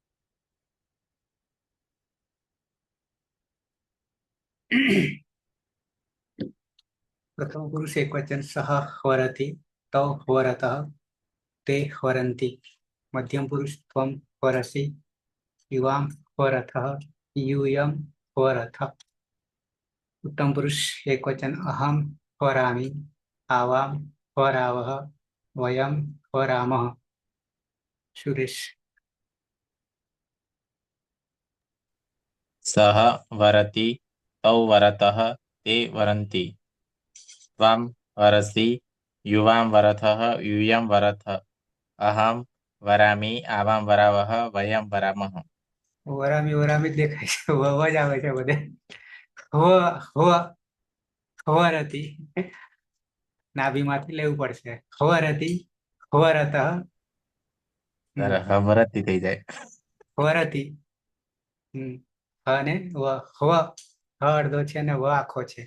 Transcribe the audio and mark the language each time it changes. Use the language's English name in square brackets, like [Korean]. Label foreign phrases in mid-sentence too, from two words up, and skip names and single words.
[Sanskrit] પ્રથમ પુરુષ એકવચન સહ વરતિ તૌ વરતઃ તે વરંતી. મધ્યમ પુરુષ ત્વમ વરસી યુવામ વરથઃ यूयम वरथ. उत्तम पुरुष एकवचन अहम वरामि आवाम वरावः वयम वरामः. सुरेश. सः वरति तौ वरतः ते वरन्ति त्वं वरसि युवां वरथः यूयं वरथ अहं वरामि आवां वरावः वयं वरामः. [Gujarati] વરામી વરામી જ દેખાય છે, વ જ આવે છે બધે. હવરતી નાભીમાંથી લેવું પડશે. [Sanskrit] હવરતી હવરતઃ [Gujarati] ત્યારે હવરતી થઈ જાય. હવરતી અને હ અડધો છે અને વ આખો છે.